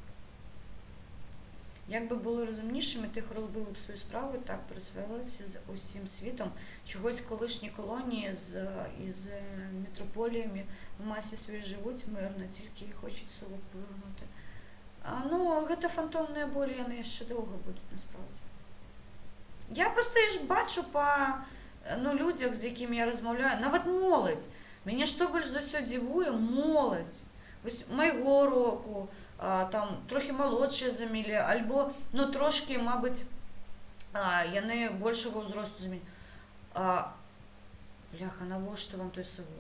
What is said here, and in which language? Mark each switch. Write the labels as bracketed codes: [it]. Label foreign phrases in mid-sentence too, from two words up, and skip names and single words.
[uk] Якби були розумнішими, тих робили б свою справу, так присвоїлися з усім світом. Чогось колишні колонії із метрополіями в масі своїй живуть мирно, тільки хочуть село повернути. Ну, [be] гэта фантомныя болі, яны яшчэ доўга будуць, [uk] насправді. Я просто ж бачу по людях, з якими я розмовляю, [be] нават моладзь. Мяне што больш за ўсё дзівуе, моладзь. Вось майго року, там трохі малодшыя за мяне, альбо, ну, трошки, мабыць, яны большага ўзросту за мяне. Бляха, навошта вам той совок?